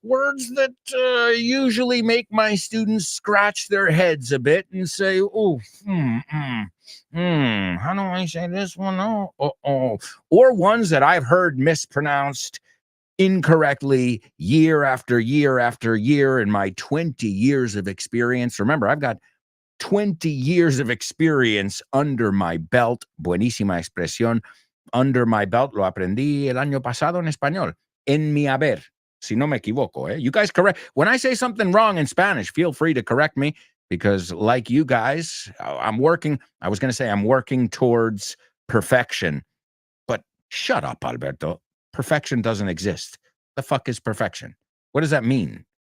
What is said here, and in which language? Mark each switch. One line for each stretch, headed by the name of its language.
English: Words that usually make my students scratch their heads a bit and say, oh, how do I say this one? Oh. Or ones that I've heard mispronounced incorrectly year after year after year in my 20 years of experience. Remember, I've got 20 years of experience under my belt.
Spanish: Buenísima expresión.
English: Under my belt.
Spanish: Lo aprendí el año pasado en español. En mi haber. Si no me equivoco, eh?
English: You guys correct. When I say something wrong in Spanish, feel free to correct me because like you guys, I'm working towards perfection. But shut up, Alberto. Perfection doesn't exist. The fuck is perfection? What does that mean?